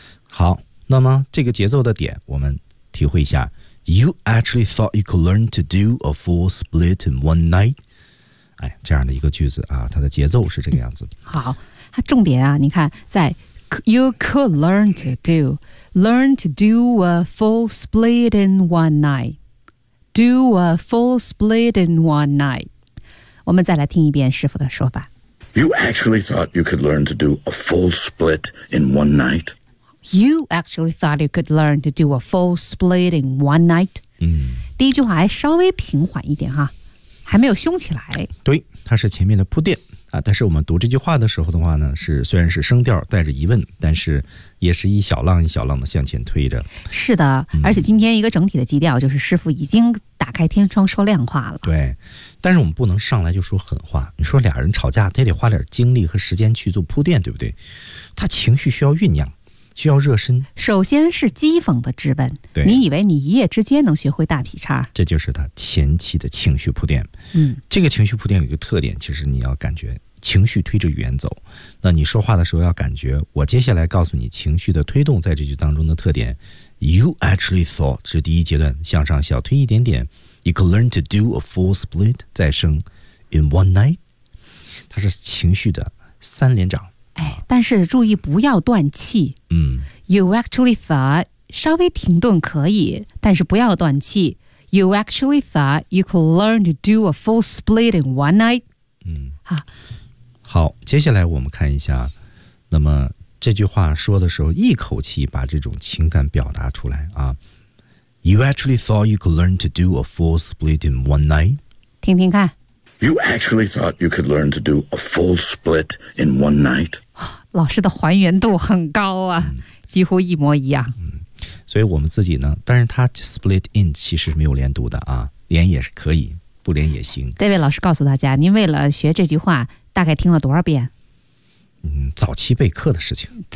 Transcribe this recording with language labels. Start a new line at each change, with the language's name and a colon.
Chinese: 好，那么这个节奏的点我们体会一下。
English: You actually thought you could learn to do a full split in one night。
Chinese: 哎，这样的一个句子啊，它的节奏是这个样子。好，它重点啊，你看在
English: You could learn to do a full split in one night. Do a full split in one night.
Chinese: 我们再来听一遍师傅的说法。
English: You actually thought you could learn to do a full split in one night? You actually thought you could learn to do a full split in one night?、嗯、
Chinese: 第一句话还稍微平缓一点哈，还没有凶起来。对，它是前面的铺垫。啊，但是我们读这句话的时候的话呢，是虽然是声调带着疑问，但是也是一小浪一小浪的向前推着。是的，而且今天一个整体的基调就是师父已经打开天窗说亮话了。对，但是我们不能上来就说狠话。你说俩人吵架，他得花点精力和时间去做铺垫，对不对？他情绪需要酝酿，需要热身。首先是讥讽的质问，对，你以为你一夜之间能学会大劈叉？这就是他前期的情绪铺垫。嗯，这个情绪铺垫有一个特点，其实你要感觉情绪推着语言走。那你说话的时候要感觉，我接下来告诉你情绪的推动在这句当中的特点。
English: You actually thought
Chinese: 是第一阶段，向上小推一点点。
English: You could learn to do a full split
Chinese: 再生
English: in one night。
Chinese: 它是情绪的三连掌。哎，但是注意不要断气。嗯，
English: You actually thought
Chinese: 稍微停顿可以，但是不要断气。
English: You actually thought you could learn to do a full split in one night。嗯，
Chinese: 好，接下来我们看一下，那么这句话说的时候，一口气把这种情感表达出来啊。
English: You actually thought you could learn to do a full split in one night。
Chinese: 听听看。
English: You actually thought you could learn to do a full split in one night?
Chinese: 老师的还原度很高啊，几乎一模一样。所以我们自己呢，但是他
English: split in
Chinese: 其实是没有连读的啊，连也是可以，不连也行。这位老师告诉大家，您为了学这句话大概听了多少遍？早期备课的事情。